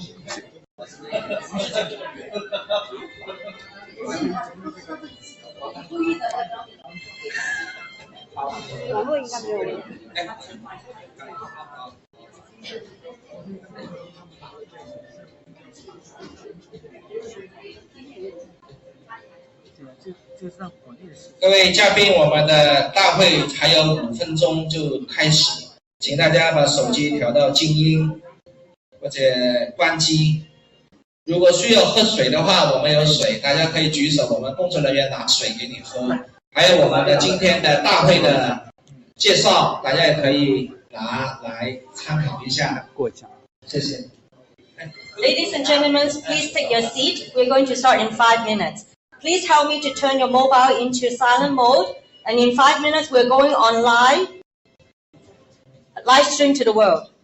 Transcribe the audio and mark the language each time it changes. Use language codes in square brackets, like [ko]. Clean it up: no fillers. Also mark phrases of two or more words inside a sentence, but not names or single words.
[zh] 網絡應該沒有問題。各位嘉宾，我们的大会还有5分钟就开始，请大家把手机调到静音或者关机。如果需要喝水的话，我们有水，大家可以举手，我们工作人员拿水给你喝。还有我们的今天的大会的介绍，大家也可以拿来参考一下。谢谢。 [en] Ladies and gentlemen, please take your seat. We're going to start in 5 minutes. Please help me to turn your mobile into silent mode. And in 5 minutes, we're going on live stream to the world.